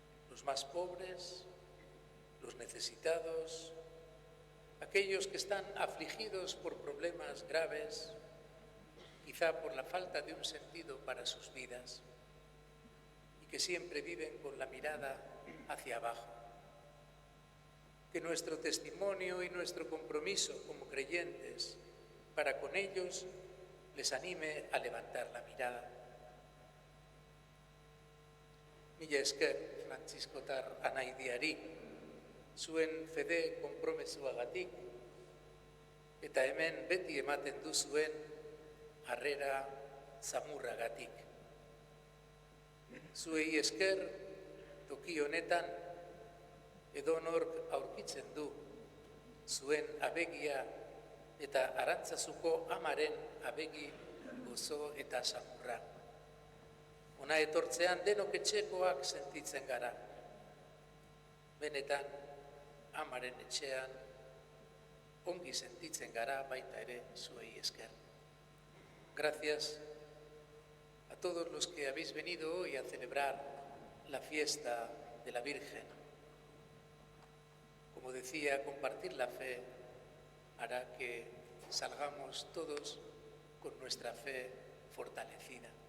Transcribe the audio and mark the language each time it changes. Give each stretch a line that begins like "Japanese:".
Spanish: Los más pobres, los necesitados, aquellos que están afligidos por problemas graves, quizá por la falta de un sentido para sus vidas, y que siempre viven con la mirada hacia abajo. Que nuestro testimonio y nuestro compromiso como creyentes para con ellos les anime a levantar la mirada.
Basque: Mila esker Frantziskotar anaidiari, zuen fede konpromezuagatik, eta hemen beti ematen duzuen harrera zamurragatik. Zuei esker toki honetan edonork aurkitzen du zuen abegia eta Arantzazuko amaren abegi gozo eta samurra. Hona etortzean denok etxekoak sentitzen gara. Benetan, amaren etxean ongi sentitzen gara baita ere zuei esker.
Spanish: Gracias a todos los que habéis venido hoy a celebrar la fiesta de la Virgen. Como decía, compartir la fe hará que salgamos todos con nuestra fe fortalecida.